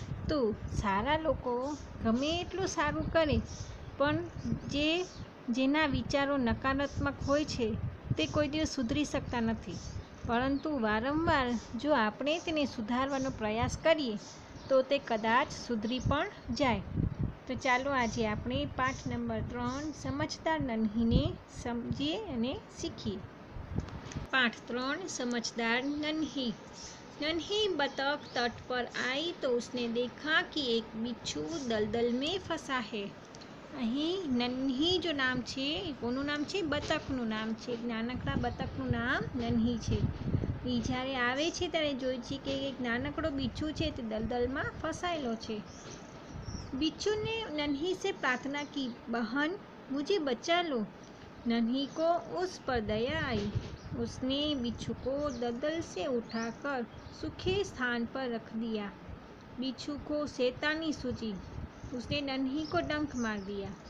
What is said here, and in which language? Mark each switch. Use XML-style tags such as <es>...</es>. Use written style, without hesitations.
<gu>તો સારા લોકો ગમે એટલું સારું કરે પણ જેના વિચારો નકારાત્મક હોય છે તે કોઈ દિવસ સુધરી શકતા નથી, પરંતુ વારંવાર જો આપણે તેને સુધારવાનો પ્રયાસ કરીએ તો તે કદાચ સુધરી પણ જાય। તો ચાલો આજે આપણે પાઠ નંબર 3 સમજદાર નન્હીને સમજીએ અને શીખીએ।</gu> <hi>पाठ 3 समझदार नन्ही। नन्ही बतख तट पर आई तो उसने देखा कि एक बिच्छू दलदल में फंसा है।</hi> <gu>અહીં નન્હી જો નામ છે, કોનું નામ છે? બતકનું નામ છે। નાનકડા બતકનું નામ નન્હી છે। એ જ્યારે આવે છે ત્યારે જોઈ છે કે એક નાનકડો बिच्छू છે તે દલદલમાં ફસાયેલો છે।</gu> <hi>बिच्छू ने नन्ही से प्रार्थना की, बहन मुझे बचा लो। नन्ही को उस पर दया आई। उसने बिच्छू को दलदल से उठाकर सूखे स्थान पर रख दिया। बिच्छू को शैतानी सूझी। उसने नन्ही को डंक मार दिया।</hi>